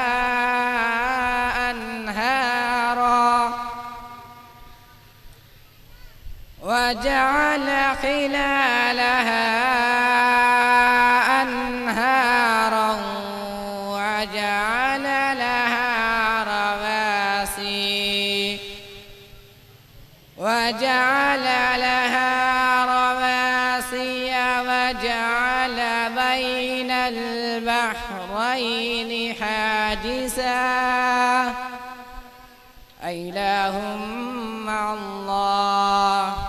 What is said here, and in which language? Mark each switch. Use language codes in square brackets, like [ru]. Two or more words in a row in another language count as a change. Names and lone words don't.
[ar] أنهارا وجعل خلالها أنهارا وجعل لها رواسي وجعل وجعل لها رواسي وجعل بين البحرين حاجزا أإله مع الله